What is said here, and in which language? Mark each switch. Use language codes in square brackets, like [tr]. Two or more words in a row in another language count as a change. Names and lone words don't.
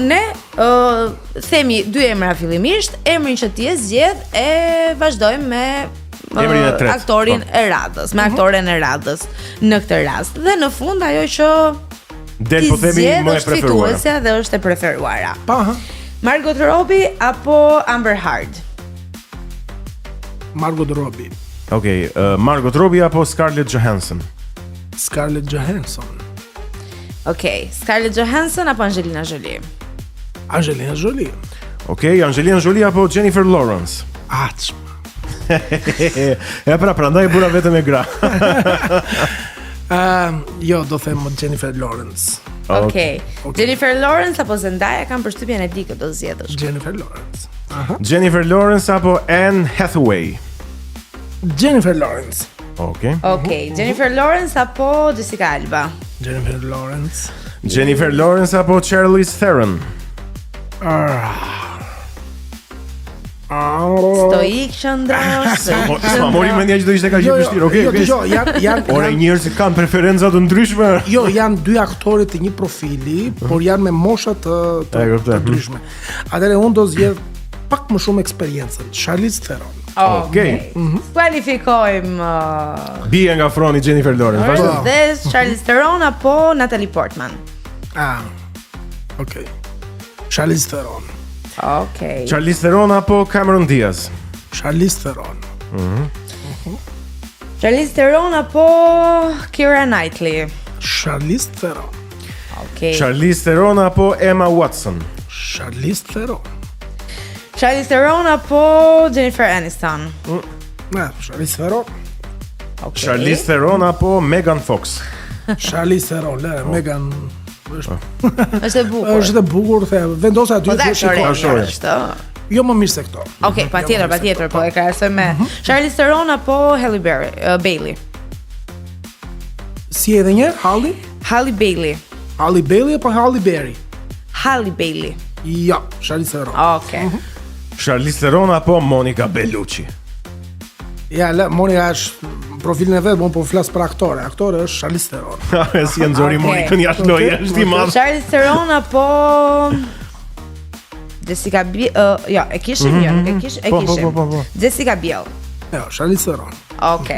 [sq] Ne themi dy emra fillimisht, emrin që ti e zgjedh e vazhdojmë me aktorin e radhës, me aktoren e radhës në këtë rast. Dhe në fund ajo që del po themi më e preferuara. Dhe është e preferuara. Pa. Margot Robbie apo Amber Heard? Margot Robbie. Okej, Margot Robbie apo Scarlett Johansson? Scarlett Johansson. Okej, Scarlett Johansson apo Angelina Jolie? Angelina Jolie. Okej, Angelina Jolie apo Jennifer Lawrence? Ja prandaj bura vetëm e gra. Jo, do them Jennifer Lawrence. Okej. Jennifer Lawrence apo Zendaya, kam përshtypjen e di që do zgjedhësh. Jennifer Lawrence. Jennifer Lawrence apo Anne Hathaway? Jennifer Lawrence. Okej, Jennifer Lawrence apo Jessica Alba? Jennifer Lawrence. Jennifer Lawrence apo Charlize Theron? Stoik qëndrosh. Sa mori mendja që do ishte kaq vështirë. Okej. Janë Ora njerëzit kanë preferenca të ndryshme. Jo, janë dy aktorë të një profili, por janë me mosha të ndryshme. Atëherë unë do zgjedh pak më shumë eksperiencën. Charlize Theron. Okej. Kualifikojmë bie nga froni Jennifer Lawrence. Dhe Charlize Theron apo Natalie Portman? Okej. Charlize Theron. Okej. Charlize Theron apo Cameron Diaz? Charlize Theron. Charlize Theron apo Keira Knightley? Charlize Theron. Okej. Charlize Theron apo Emma Watson? Charlize Theron. Charlize Theron apo Jennifer Aniston? Charlize Theron. Okej. Charlize Theron apo Megan Fox? Charlize Theron, Megan Është e bukur. Është e bukur, vendos aty të shikoj. Jo më mirë se këto. Okej, patjetër, po e krahasoj me Charlize Theron apo Halle Bailey. Si edhe një Halle? Halle Bailey. Halle Bailey apo Halle Berry? Halle Bailey. Jo, Charlize Theron. Okej. Charlize Theron apo Monica Bellucci? Ja, Monica është profilin e vet, po flas për aktore. Aktore është Charlize Theron. Si e nxori Monikën jashtë loje, është i madh. Charlize Theron apo Jessica Biel, jo, e kishim jo, e kishim. Jessica Biel. Jo, Charlize Theron. Okej.